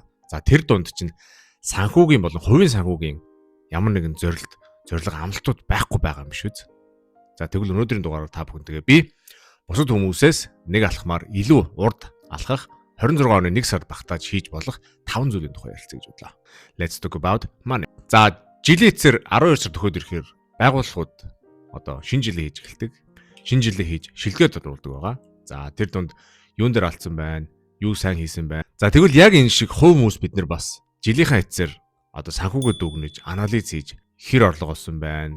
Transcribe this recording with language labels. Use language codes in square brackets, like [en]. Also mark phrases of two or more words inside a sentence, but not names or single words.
[mn] За тэр дунд чинь санхүүгийн болон хувийн санхүүгийн ямар нэгэн зорилго амлалтууд байхгүй байгаа юм биш үү? За тэгвэл өнөөдрийн дугаараар та бүхэнтэйгээ би бусад хүмүүсээс нэг алхмаар илүү урд алхах 26 оны 1 сард багтааж хийж болох 5 зүйлийн тухай ярилцъя гэж бодлоо. [en] Let's talk about money. [mn] За жилийн эцээр 12 сар төхөөд ирэхээр байгууллагууд одоо шинэ жилээ хийж эхэлдэг. Шинэ жилээ хийж шилгээ тодруулдаг байгаа. За тэр дунд юун дээр алдсан байна? Юу сайн хийсэн байна? За тэгвэл яг энэ шиг хувь хүмүүс бид нар бас жилийнхаа эцээр одоо санхүүгээ дүгнэж анализ хийж хэр орлого олсон байна?